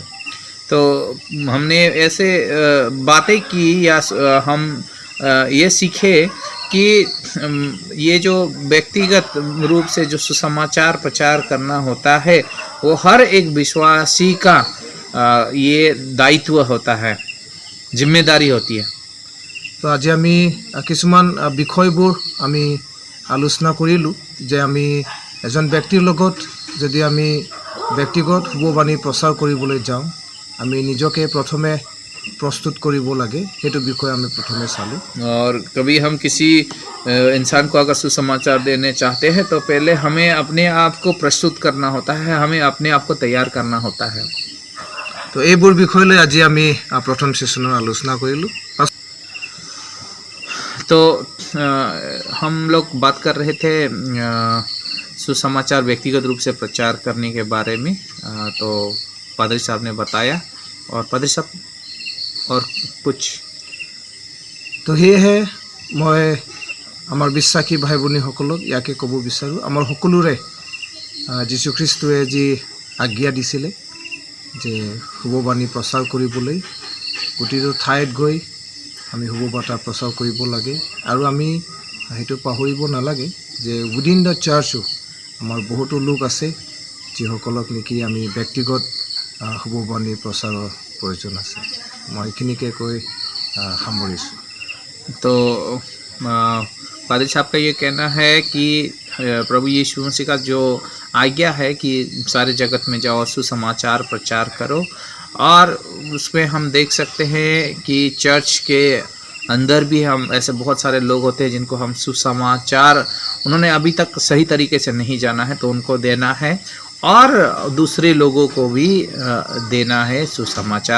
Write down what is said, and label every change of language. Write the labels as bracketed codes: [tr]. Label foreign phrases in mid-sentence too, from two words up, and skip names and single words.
[hi] तो हमने ऐसे बातें की या हम ये सीखे कि ये जो व्यक्तिगत रूप से जो सुसमाचार प्रचार करना होता है, वो हर एक विश्वासी का ये दायित्व होता है, जिम्मेदारी होती है। [as] তো আজি আমি কিছুমান বিষয়বোৰ আমি আলোচনা কৰিলোঁ যে আমি এজন ব্যক্তিৰ লগত যদি আমি ব্যক্তিগত শুভবাণী প্ৰচাৰ কৰিবলৈ যাওঁ, আমি নিজকে প্ৰথমে প্ৰস্তুত কৰিব লাগে, সেইটো বিষয়ে আমি প্ৰথমে চালোঁ। [hi] और कभी हम किसी इंसान को अगर सुसमाचार देने चाहते हैं, तो पहले हमें अपने आप को प्रस्तुत करना होता है, हमें अपने आप को तैयार करना होता है। [as] তো এইবোৰ বিষয় লৈ আজি আমি প্ৰথম ছেশ্যনৰ আলোচনা কৰিলোঁ। [hi] तो हम लोग बात कर रहे थे सुसमाचार व्यक्तिगत रूप से प्रचार करने के बारे में। तो पादरी साहब ने बताया, और पादरी साहब और कुछ। [as] তো সেয়েহে মই আমাৰ বিশ্বাসী ভাই ভনীসকলক ইয়াকে ক'ব বিচাৰোঁ, আমাৰ সকলোৰে যীশুখ্ৰীষ্টুৱে যি আজ্ঞা দিছিলে যে শুভবাণী প্ৰচাৰ কৰিবলৈ প্ৰতিটো ঠাইত গৈ আমি শুভবাৰ্তা প্ৰচাৰ কৰিব লাগে, আৰু আমি সেইটো পাহৰিব নালাগে যে [en] within the church [as] আমাৰ বহুতো লোক আছে যিসকলক নেকি আমি ব্যক্তিগত শুভবাণী প্ৰচাৰৰ প্ৰয়োজন আছে। মই এইখিনিকে কৈ সামৰিছোঁ। [hi] तो पादरी साहब का ये कहना है कि प्रभु यीशु मसीह का जो आज्ञा है कि सारे जगत में जाओ, सुसमाचार प्रचार करो, और उसमें हम देख सकते हैं कि चर्च के अंदर भी हम ऐसे बहुत सारे लोग होते हैं जिनको हम सुसमाचार उन्होंने अभी तक सही तरीके से नहीं जाना है, तो उनको देना है, और दूसरे लोगों को भी देना है सुसमाचार।